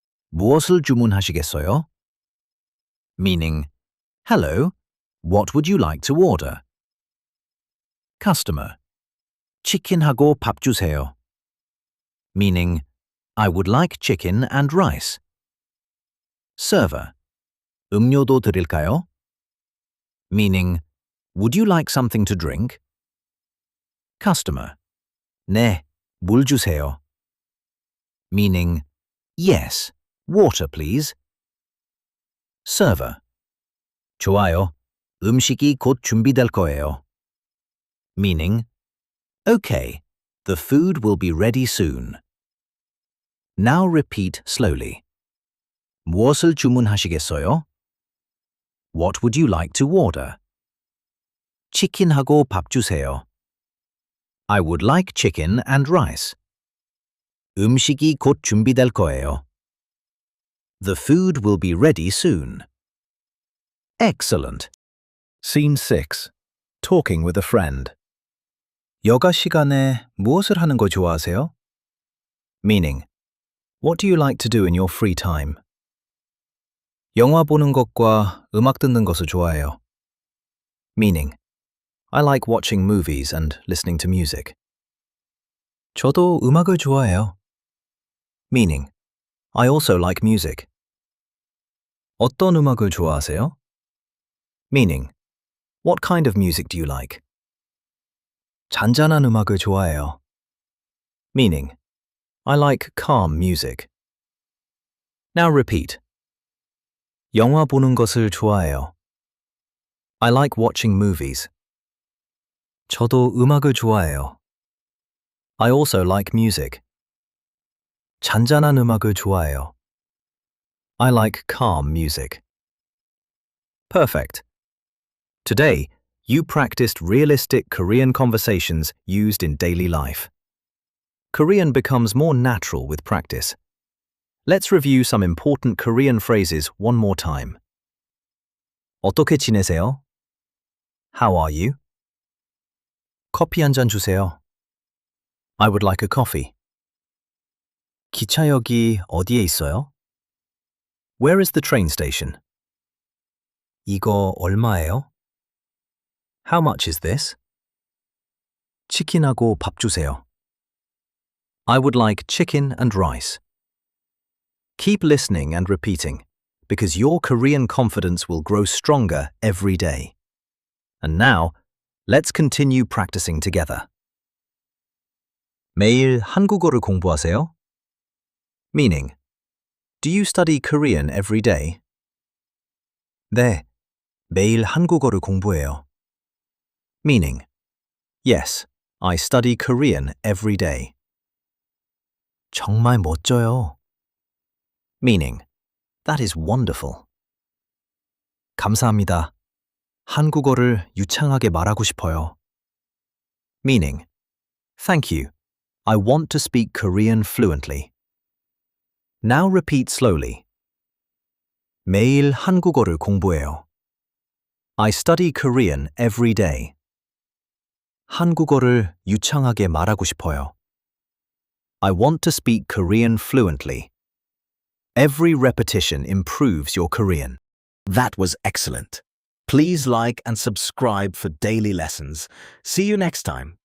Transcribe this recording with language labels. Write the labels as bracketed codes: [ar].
[ko] 무엇을 주문하시겠어요? [en] Meaning, hello, what would you like to order? Customer. [ko] 치킨하고 밥 주세요. [en] Meaning, I would like chicken and rice. Server. [ko] 음료도 드릴까요? [en] Meaning, would you like something to drink? Customer. [ko] 네, 물 주세요. [en] Meaning, yes, water please. Server. [ko] 좋아요. 음식이 곧 준비될 거예요. [en] Meaning, okay, the food will be ready soon. Now repeat slowly. [ko] 무엇을 주문하시겠어요? [en] What would you like to order? [ko] 치킨하고 밥 주세요. [en] I would like chicken and rice. [ko] 음식이 곧 준비될 거예요. [en] The food will be ready soon. Excellent. Scene 6. Talking with a friend. [ko] 여가 시간에 무엇을 하는 거 좋아하세요? [en] Meaning, what do you like to do in your free time? [ko] 영화 보는 것과 음악 듣는 것을 좋아해요. [en] Meaning, I like watching movies and listening to music. [ko] 저도 음악을 좋아해요. [en] Meaning, I also like music. [ko] 어떤 음악을 좋아하세요? [en] Meaning, what kind of music do you like? [ko] 잔잔한 음악을 좋아해요. [en] Meaning, I like calm music. Now repeat. [ko] 영화 보는 것을 좋아해요. [en] I like watching movies. [ko] 저도 음악을 좋아해요. [en] I also like music. [ko] 잔잔한 음악을 좋아해요. [en] I like calm music. Perfect. Today, you practiced realistic Korean conversations used in daily life. Korean becomes more natural with practice. Let's review some important Korean phrases one more time. [ko] 어떻게 지내세요? [en] How are you? [ko] 커피 한 잔 주세요. [en] I would like a coffee. [ko] 기차역이 어디에 있어요? [en] Where is the train station? [ko] 이거 얼마예요? [en] How much is this? [ko] 치킨하고 밥 주세요. [en] I would like chicken and rice. Keep listening and repeating, because your Korean confidence will grow stronger every day. And now, let's continue practicing together. [ko] 매일 한국어를 공부하세요? [en] Meaning, do you study Korean every day? [ko] 네, 매일 한국어를 공부해요. [en] Meaning, yes, I study Korean every day. [ko] 정말 멋져요. [en] Meaning, that is wonderful. [ko] 감사합니다. 한국어를 유창하게 말하고 싶어요. [en] Meaning, thank you. I want to speak Korean fluently. Now repeat slowly. [ko] 매일 한국어를 공부해요. [en] I study Korean every day. [ko] 한국어를 유창하게 말하고 싶어요. [en] I want to speak Korean fluently. Every repetition improves your Korean. That was excellent. Please like and subscribe for daily lessons. See you next time.